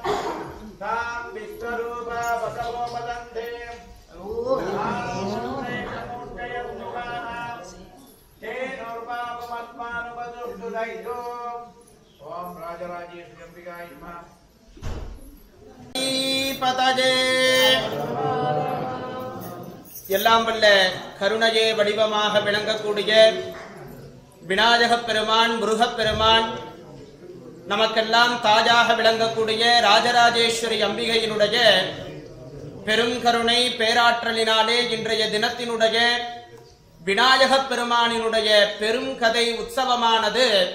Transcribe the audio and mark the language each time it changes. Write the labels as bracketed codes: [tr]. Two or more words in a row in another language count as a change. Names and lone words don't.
[sa] तां विश्वरूपा बसवो वदन्ते ओम राजराजेश्वरी अंबिकाय नमः [ta] பதஜே எல்லாம் வல்ல கருணையே வடிவமாக விளங்கக்கூடிய விநாயகப் பெருமான் முருகப் பெருமான் நமக்கெல்லாம் தாஜாக விளங்கக்கூடிய ராஜராஜேஸ்வரி அம்பிகையினுடைய பெரும் கருணை பேராற்றலினாலே இன்றைய தினத்தினுடைய விநாயகப் பெருமானினுடைய பெரும் கதை உற்சவமானது